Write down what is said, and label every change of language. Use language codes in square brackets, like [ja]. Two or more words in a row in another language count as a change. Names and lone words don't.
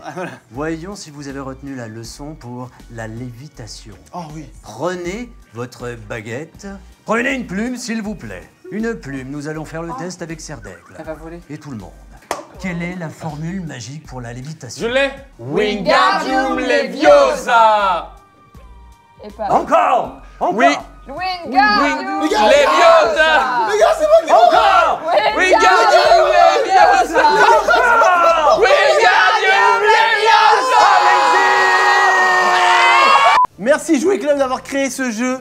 [fr] Voyons si vous avez retenu la leçon pour la lévitation. Oh oui. Prenez votre baguette. Prenez une plume, s'il vous plaît. Une plume, nous allons faire le test avec Serdaigle. Elle va voler. Et tout le monde. Quelle est la formule magique pour la lévitation? Je l'ai. Wingardium Leviosa. Et pas. Encore. Oui. Wingardium Leviosa. Les gars, c'est moi qui Encore. Wingardium Leviosa. Wingardium Leviosa. Merci Jouet Club d'avoir créé ce jeu.